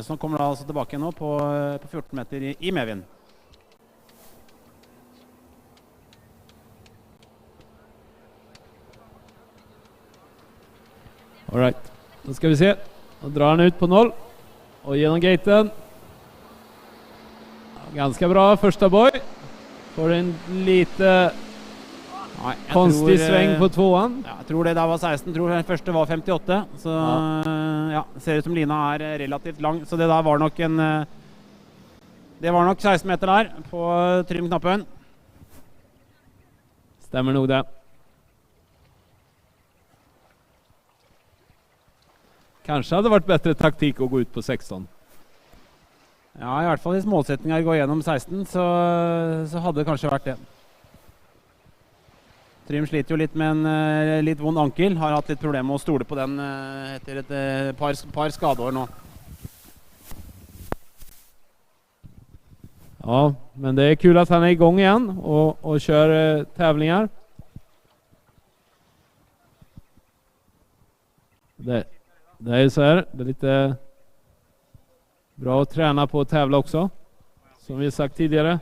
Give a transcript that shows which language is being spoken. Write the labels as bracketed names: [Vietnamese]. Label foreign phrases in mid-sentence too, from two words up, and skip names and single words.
[Norwegian] Så han kommer da altså tilbake nå på 14 meter i medvind. [English] All right, [Norwegian] da skal vi se. Nå drar han ut på 0 og gjennom gaten. [Swedish] Ganska bra första boy. Får en lite konstig sväng på tvåan. Ja, jag tror det där var 16, tror den första var 58. Så ja, ser ut som lina är relativt lång, så det där var nog en det var nog 16 meter där på Trym-knappen. Stämmer nog det. Kanske hade varit bättre taktik att gå ut på 16. [Norwegian] Ja, i hvert fall hvis målsetningen går gjennom 16, så hadde det kanskje vært det. Trym sliter jo litt med en litt vond ankel, har hatt litt problemer med å stole på den etter et par skadeår nå. [Swedish] Ja, men det kul att han igång igen och kör tävlingar. Det är så här, det är lite bra att träna på att tävla också, som vi sagt tidigare.